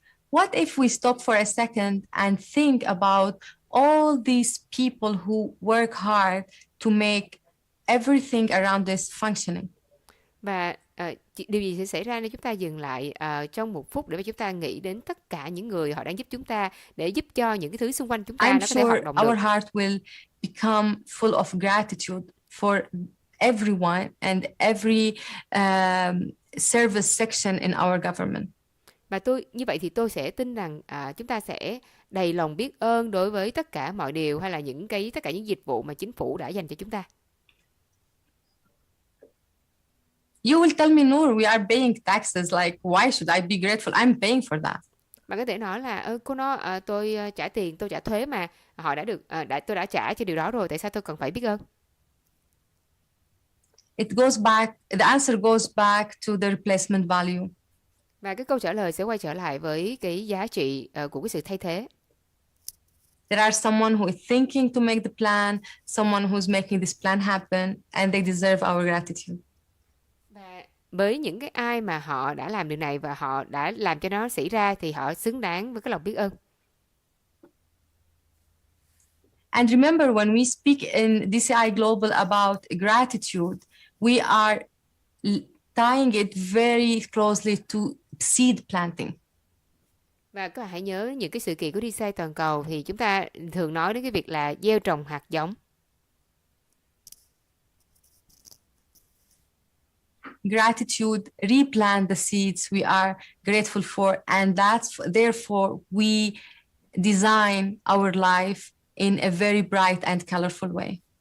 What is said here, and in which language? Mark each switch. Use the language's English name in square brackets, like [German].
[English] What if we stop for a second and think about all these people who work hard to make everything around us functioning? [Vietnamese] Và điều gì sẽ xảy ra nếu chúng ta dừng lại trong một phút để mà chúng ta nghĩ đến tất cả những người họ đang giúp chúng ta để giúp cho những cái thứ xung quanh chúng ta nó có thể hoạt động được. [English] I'm sure our heart will become full of gratitude for everyone and every service section in our government. [Vietnamese] Và như vậy thì tôi sẽ tin rằng chúng ta sẽ đầy lòng biết ơn đối với tất cả mọi điều hay là tất cả những dịch vụ mà chính phủ đã dành cho chúng ta. [English] You will tell me, Noor, we are paying taxes. Like, why should I be grateful? I'm paying for that. [Vietnamese] Bạn có thể nói là cô nói tôi trả tiền, tôi trả thuế mà họ đã được tôi đã trả cho điều đó rồi, tại sao tôi cần phải biết ơn? [English] The answer goes back to the replacement value. [Vietnamese] Và cái câu trả lời sẽ quay trở lại với cái giá trị của cái sự thay thế. [English] There are someone who is thinking to make the plan, someone who's making this plan happen, and they deserve our gratitude. [Vietnamese] Và với những cái ai mà họ đã làm điều này và họ đã làm cho nó xảy ra thì họ xứng đáng với cái lòng biết ơn. [English] And remember, when we speak in DCI Global about gratitude, we are tying it very closely to seed planting. [Vietnamese] Và các bạn hãy nhớ những cái sự kiện của DCI toàn cầu thì chúng ta thường nói đến cái việc là gieo trồng hạt giống. [English] Gratitude replant the seeds we are grateful for, and therefore we design our life in a very bright and colorful way.